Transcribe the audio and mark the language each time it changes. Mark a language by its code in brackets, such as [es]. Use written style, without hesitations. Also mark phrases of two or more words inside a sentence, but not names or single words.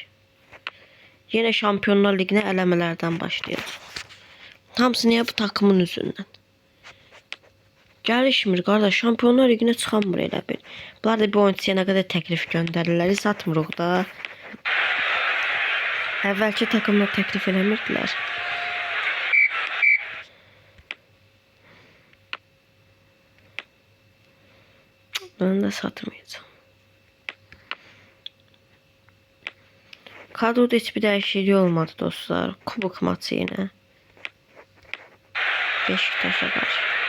[az] Yine Şampiyonlar Liginə eləmələrdən başlayacaq. Hamısı niyə bu takımın üzündən? Gəlişmir qardaş, Şampiyonlar Liginə çıxamır elə bir. Bunlar da bir oyuncuya nə qədər təklif göndərirlər, satmırıq da. Əvvəlki takımlar təklif eləmirdilər. Bunu da satmayacağım. [tr] Kadroda hiçbir değişikliği olmadı dostlar. Kubuk maçı yine. Beşiktaş'a karşı.